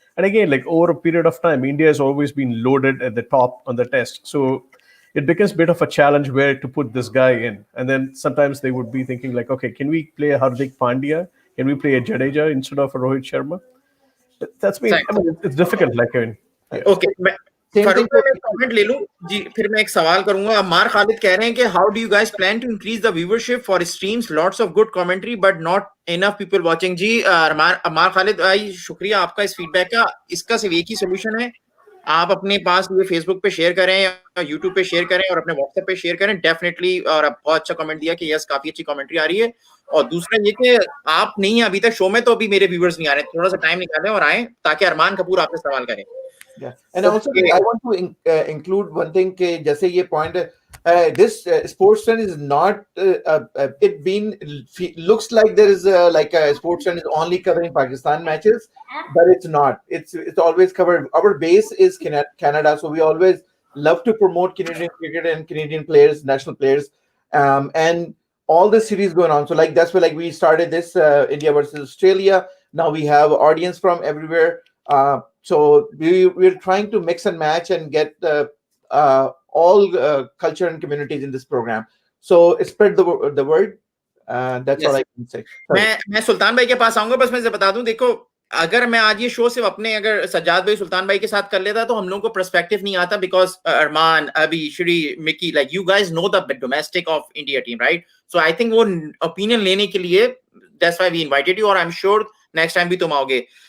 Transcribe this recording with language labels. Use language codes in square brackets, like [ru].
[en] And again, like over a period of time, India has always been loaded at the top on the test. So it becomes a bit of a challenge where to put this guy in. And then sometimes they would be thinking like, okay, can we play a Hardik Pandya? Can we play a Jadeja instead of a Rohit Sharma? That's been, I mean, it's difficult. Like, I mean, yeah. Okay. [hi] Farooq भाई मैं comment ले लूं जी, फिर मैं एक सवाल करूंगा. अमार खालिद कह रहे हैं कि [en] How do you guys plan to increase the viewership for streams, lots of good commentary but not enough people watching. [hi] जी अमार खालिद भाई शुक्रिया आपका इस फीडबैक का. इसका सिर्फ एक ही सोल्यूशन है, आप अपने पास ये फेसबुक पे शेयर करें या यूट्यूब पे शेयर करें और अपने व्हाट्सएप पे शेयर करें डेफिनेटली. और आप बहुत अच्छा कमेंट दिया कि यस काफी अच्छी कमेंट्री आ रही है. और दूसरा ये कि आप नहीं है अभी तक शो में, तो अभी मेरे व्यूअर्स नहीं आ रहे, थोड़ा सा टाइम निकालें और आए ताकि अरमान कपूर आपसे सवाल करें. [en] Yeah, and also I want to include one thing [hi] कि जैसे ये [en] point this sportsman is not it been looks like there is like a sportsman is only covering Pakistan matches, but it's not. It's always covered. Our base is Canada, so we always love to promote Canadian cricket and Canadian players, national players, and all the series going on. So like that's why like we started this India versus Australia. Now we have audience from everywhere. So we're trying to mix and match and get all culture and communities in this program. So spread the word. That's all I can say. [hi] मैं सुल्तान भाई के पास आऊंगा. बस मैं से बता दूं, देखो अगर मैं आज ये शो सिर्फ अपने अगर सज्जाद भाई सुल्तान भाई के साथ कर लेता तो हम लोगों को पर्सपेक्टिव नहीं आता, बिकॉज अरमान, अभी Shri, Mickey, [en] Like you guys know the domestic of India team, right? So I think वो opinion लेने के लिए that's why we invited you, और I am sure next time [hi] भी तुम आओगे.